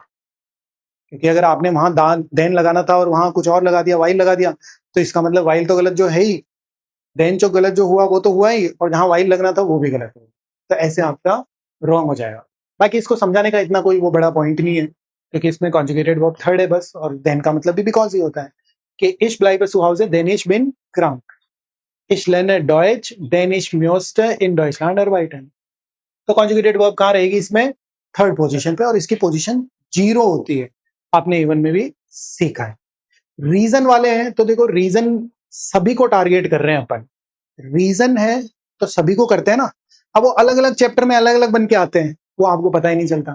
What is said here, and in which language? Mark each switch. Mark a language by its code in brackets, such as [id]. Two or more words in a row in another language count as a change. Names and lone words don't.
[hi] क्योंकि अगर आपने वहां दान देन लगाना था और वहां कुछ और लगा दिया, वाइल लगा दिया, तो इसका मतलब वाइल तो गलत जो है ही, देन जो गलत जो हुआ वो तो हुआ ही, और जहां वाइल लगना था वो भी गलत हुआ। तो ऐसे आपका रॉन्ग हो जाएगा। बाकी इसको समझाने का इतना कोई वो बड़ा पॉइंट नहीं है, क्योंकि इसमें [en] conjugated verb third [hi] है बस, और देन का मतलब भी बिकॉज ही होता है कि [de] ich bleib zu Hause, denn ich bin krank. Ich lerne Deutsch, denn ich musste in Deutschland arbeiten. [hi] तो [en] conjugated verb [hi] कहाँ रहेगी इसमें? [en] third position [hi] पे, और इसकी पोजीशन 0 होती है। आपने इवन में भी सीखा है। रीजन वाले हैं तो देखो, रीजन सभी को टारगेट कर रहे हैं अपन। रीजन है तो सभी को करते हैं ना। अब वो अलग अलग चैप्टर में अलग अलग बन के आते हैं, वो आपको पता ही नहीं चलता।